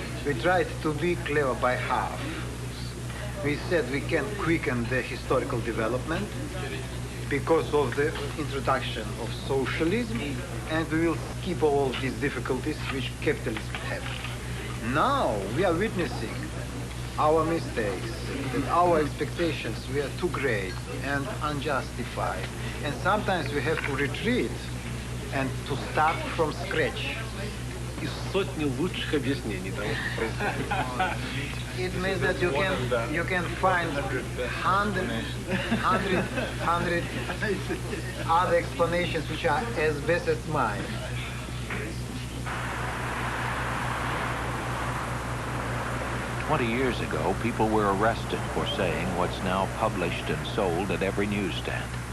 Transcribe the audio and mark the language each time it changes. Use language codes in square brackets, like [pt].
[en] We tried to be clever by half. We said we can quicken the historical development because of the introduction of socialism, and we will skip all these difficulties which capitalism has. Now we are witnessing our mistakes, that our expectations were too great and unjustified. And sometimes we have to retreat and to start from scratch. [ru] Из сотни лучших объяснений того, что происходит. [en] It means that you can find hundred other explanations which are as best as mine. "20 years ago, people were arrested for saying what's now published and sold at every newsstand.